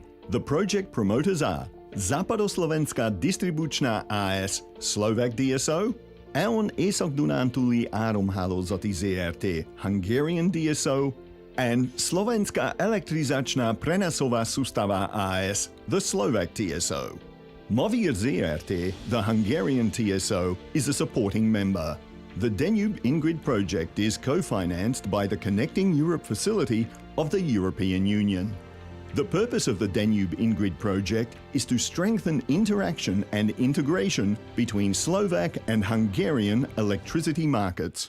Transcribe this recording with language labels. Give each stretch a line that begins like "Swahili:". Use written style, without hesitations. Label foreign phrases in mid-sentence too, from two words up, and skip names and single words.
English: The project promoters are Západoslovenská distribučná AS, Slovak DSO, EON Észak-Dunántúli Áramhálózati ZRT, Hungarian DSO, and Slovenská elektrizačná prenosová sústava AS, the Slovak TSO. Movír ZRT, the Hungarian TSO, is a supporting member. The Danube InGrid project is co-financed by the Connecting Europe facility of the European Union. The purpose of the Danube InGrid project is to strengthen interaction and integration between Slovak and Hungarian electricity markets.